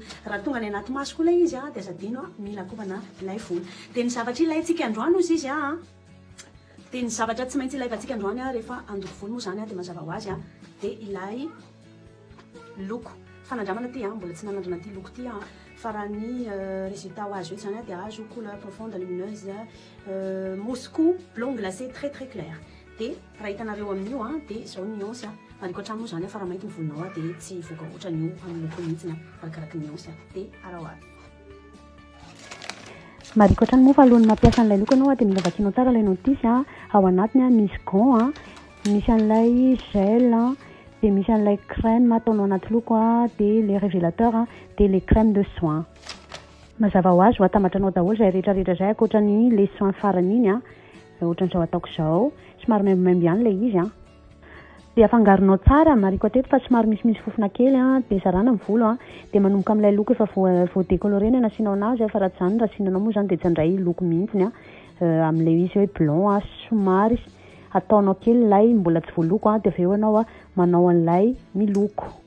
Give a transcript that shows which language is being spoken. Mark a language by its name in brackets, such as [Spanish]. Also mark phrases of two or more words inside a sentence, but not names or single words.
[Malagasy] Raha tonga any anaty maso koa ilay izy dia azadino mila akobana ilay volo. Dia ny zavatra ilayntsika androany ozy izy dia ny zavatra tsy maintsy ilayvantsika androany rehefa andoko volo moa zany dia mazava ho azy dia ilay loko fanandramana ty mbola tsy nanandrana ty loko ty fa raha ny résultat ho azy hoe zany dia azo [French] couleur profonde lumineuse mousse cou blond glacé très très clair. [Malagasy] Dia raha hitanareo amin'io dia zao nuance mariko hatrany moa zany fa raha mainty ny volonao dia tsy voaka ohatran'io amin'ny loko mihitsiny arakaraky nuance dia arahoany. Mariko hatrany moa fa alohan'ny mampiasa an'ilay loko anao dia mila vakianao tsara ilay notice ao anatiny misy gant misy an'ilay gel dia misy an'ilay crème ataonao anaty loko dia [French] les révélateurs [Malagasy] dia [French] les crèmes de soin. [Malagasy] Mazava ho azy ho atambatranao daholo izay rehetrarehetra izay ankoatran'ny [French] les soins [Malagasy] farany iny ohatran'izao ataoko izao somary maimbomaimbo ihany ilay izy dia afangaronao tsara mariko hatreto fa somary misimisy fofona kely dia zarana ny volo dia manomboka amin'ilay loko efa voadecolorena nasianao anazy fa raha tsy zany raha asianao moa zany dia tsy handray loko mihitsiny amin'ilay izy hoe blond somary ataonao kely ilay mbola tsy voaloko dia avy eo anao manao an'ilay miloko.